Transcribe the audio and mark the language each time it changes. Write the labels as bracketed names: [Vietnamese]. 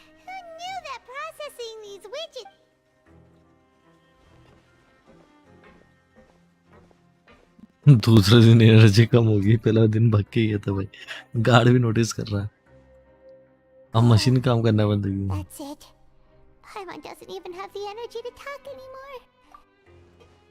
[English] Who knew that processing these widgets? [Hindi] दूसरे दिन energy कम होगी, पहला दिन भग के गया था भाई। गार्ड भी नोटिस कर रहा है। अब मशीन काम करना बंद हो गई। [English] That's it. Paimon doesn't even have the energy to talk anymore.